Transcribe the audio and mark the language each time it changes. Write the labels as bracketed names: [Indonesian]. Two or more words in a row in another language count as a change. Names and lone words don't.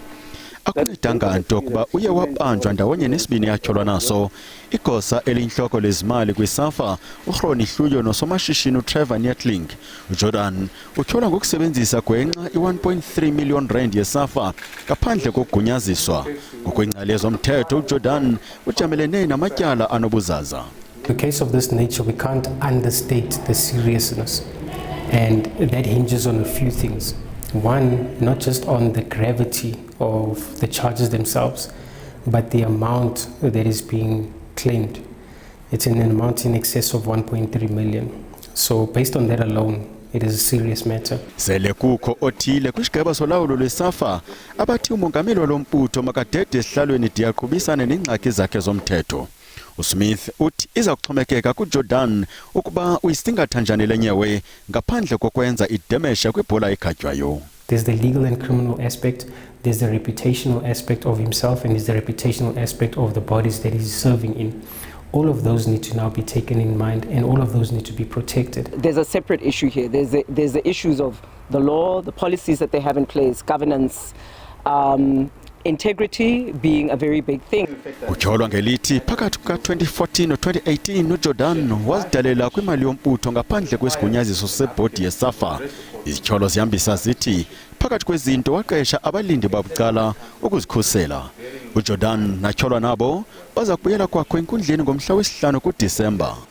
[Xhosa] Akuncedanga nto kuba uye wabanjwa ndawonye nesibini yatyholwa naso igosa eliyintloko lezimali kwiSAFA uRhoni Hluyo nosomashishini uTrevor Neethling. uJordaan utyholwa ngokusebenzisa gwenxa i-1.3 million rand yeSAFA ngaphandle kokugunyaziswa. Ngokwengcali yezomthetho uJordaan ujamelene namatyala anobuzaza. [English] In a case of this nature, we can't understate the seriousness, and that hinges on a few things. One, not just on the gravity of the charges themselves, but the amount that is being claimed. It's in an amount in excess of 1.3 million. So based on that alone, it is a serious matter. [Xhosa] Sele kukho othile kwisigaba solawulo lweSAFA abathi umongameli walombutho makadede esihlalweni diyaqhubisane neengxaki zakhe zomthetho. uSmith uthi iza kuxhomekeka kuJordaan ukuba uyisingatha njani le nyewe ngaphandle kokwenza idemesha kwibhola ekhatywayo. [English] There's the legal and criminal aspect, there's the reputational aspect of himself, and there's the reputational aspect of the bodies that he's serving in. All of those need to now be taken in mind, and all of those need to be protected. There's a separate issue here. There's the issues of the law, the policies that they have in place, governance, integrity being a very big thing. [Xhosa] Utyholwa ngelithi phakathi kuka-2014 no-2018 uJordaan wazidalela kwimali yombutho ngaphandle kwesigunyaziso sebhodi yeSAFA. Izityholo zihambisa zithi phakathi kwezinto waqesha abalindi babucala ukuzikhusela. uJordaan natyholwa nabo baza kubuyela kwakho enkundleni ngomhla wesi-5 kuDisemba.